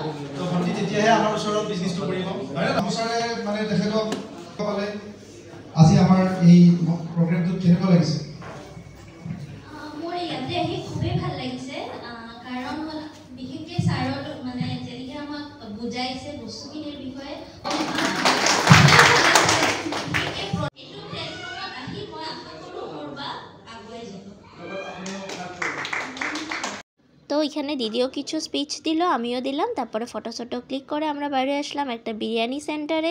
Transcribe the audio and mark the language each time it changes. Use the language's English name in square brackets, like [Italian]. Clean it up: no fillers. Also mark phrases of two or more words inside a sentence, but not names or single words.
[Assamese] তো ভণ্টি তেতিয়াহে আমাৰ ওচৰত বিজনেছটো কৰিব, হয় নে? নমস্কাৰে মানে তেখেতক ক'লে আজি আমাৰ এই প্ৰগ্ৰেমটো কেনেকুৱা লাগিছে? মোৰ ইয়াতে আহি খুবেই ভাল লাগিছে, কাৰণ বিশেষকৈ ছাৰৰ মানে যেনেকৈ আমাক বুজাইছে বস্তুখিনিৰ বিষয়ে। [Bangla] তো এখানে দিদিও কিছু স্পিচ দিল, আমিও দিলাম। তারপরে ফটো ক্লিক করে আমরা বাইরে আসলাম একটা বিরিয়ানি সেন্টারে।